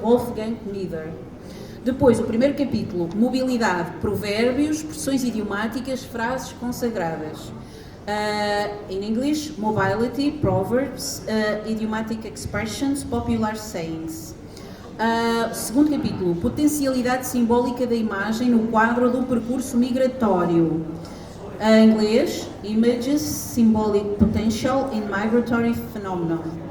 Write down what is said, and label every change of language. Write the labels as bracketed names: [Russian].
[Portuguese] Wolfgang Mieder. Depois, o primeiro capítulo, mobilidade, provérbios, expressões idiomáticas, frases consagradas. [English] In English, mobility, proverbs, idiomatic expressions, popular sayings. [Portuguese] Segundo capítulo, potencialidade simbólica da imagem no quadro do percurso migratório. Em inglês, [English] Images Symbolic Potential in Migratory Phenomenon.